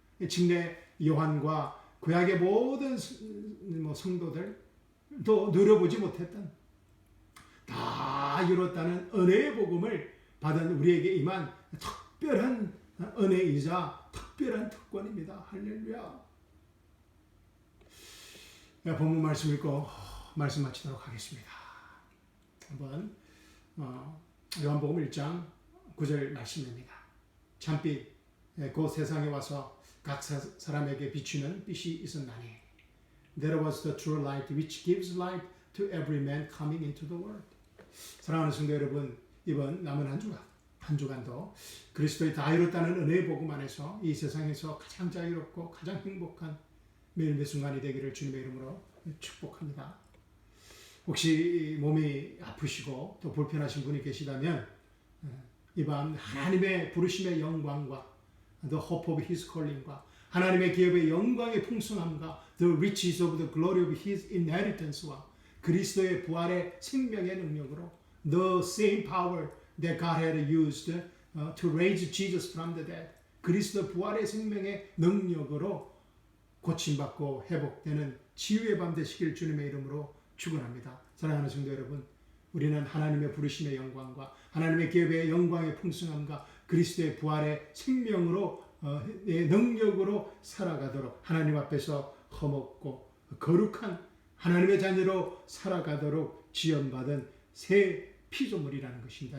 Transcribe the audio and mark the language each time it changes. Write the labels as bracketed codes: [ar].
[ko] 침례 요한과 구약의 모든 성도들도 누려보지 못했던 다 이뤘다는 은혜의 복음을 받은 우리에게 임한 특별한 은혜이자 특별한 특권입니다. 할렐루야. 본문 말씀 읽고 말씀 마치도록 하겠습니다. 한번 요한복음 1장 9절 말씀입니다. [en] 참빛 곧 세상에 와서 각 사람에게 비추는 빛이 있었나니 There was the true light which gives light to every man coming into the world. [ko] 사랑하는 성도 여러분, 이번 남은 한 주간도 그리스도의 다 이뤘다는 은혜의 복음 안에서 이 세상에서 가장 자유롭고 가장 행복한 매일 매 순간이 되기를 주님의 이름으로 축복합니다. 혹시 몸이 아프시고 또 불편하신 분이 계시다면 이 밤 하나님의 부르심의 영광과 the hope of his calling 과 하나님의 기업의 영광의 풍성함과 the riches of the glory of his inheritance 와 그리스도의 부활의 생명의 능력으로 the same power that God had used to raise Jesus from the dead. 그리스도 부활의 생명의 능력으로 고침받고 회복되는 치유의 밤 되시길 주님의 이름으로 축원합니다. 사랑하는 성도 여러분, 우리는 하나님의 부르심의 영광과 하나님의 기업의 영광의 풍성함과 그리스도의 부활의 생명으로 능력으로 살아가도록 하나님 앞에서 흠없고 거룩한 하나님의 자녀로 살아가도록 지원받은 새 피조물이라는 것입니다.